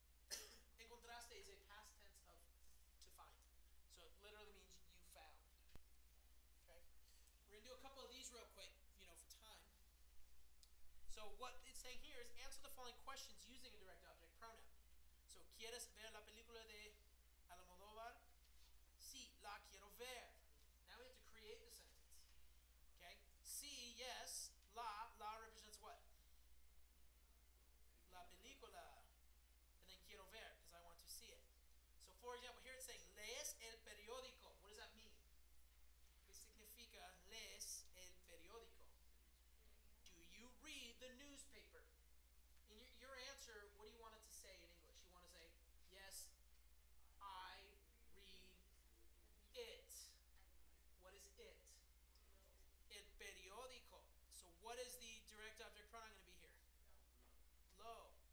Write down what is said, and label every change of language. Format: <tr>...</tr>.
<en>It is encontraste is a past tense of to find. So it literally means you found. Okay? We're going to do a couple of these real quick, for time. So what it's saying here is answer the following questions using a direct object pronoun.</en> <es>So, ¿quieres ver la película de Almodóvar? Sí, la quiero ver.</es> <en>Now we have to create the sentence. Okay? Sí, yes. La represents what?</en> <es>La película.</es> <en>And then</en> <es>quiero ver,</es> <en>because I want to see it. So, for example, here it's saying,</en> <es>¿lees el periódico?</es> <en>What does that mean?</en> <es>¿Qué significa lees el periódico?</es> <en>Do you read the newspaper? In your answer, what do you want it to say in English? You want to say, yes, I read it. What is it? El periódico. So what is the direct object pronoun going to be here? Lo.</en>